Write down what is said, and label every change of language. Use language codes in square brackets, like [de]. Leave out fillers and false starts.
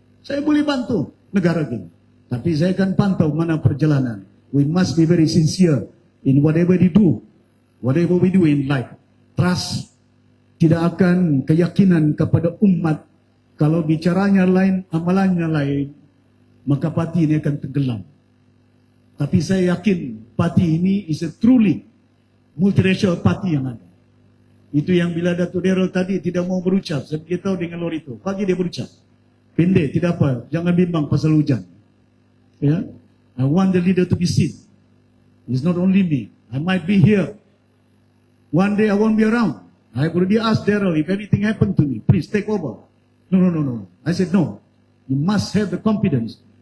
[ms] Saya boleh bantu negara ini. Tapi saya akan pantau mana perjalanan. [en] We must be very sincere in whatever we do. Whatever we do in life. Trust. [ms] Tidak akan keyakinan kepada umat. Kalau bicaranya lain, amalannya lain, maka parti ini akan tenggelam. Tapi saya yakin parti ini [en] is a truly multiracial party [ms] yang ada. Itu yang bila Datuk Daryl tadi tidak mau berucap. Saya beritahu dengan Lorito. Pagi dia berucap. Pendek, tidak apa. Jangan bimbang pasal hujan. Ya? [en] I want the leader to be seen. It's not only me. I might be here. One day I won't be around. I already asked Daryl, if anything happened to me, please take over. No. I said no. You must have the confidence.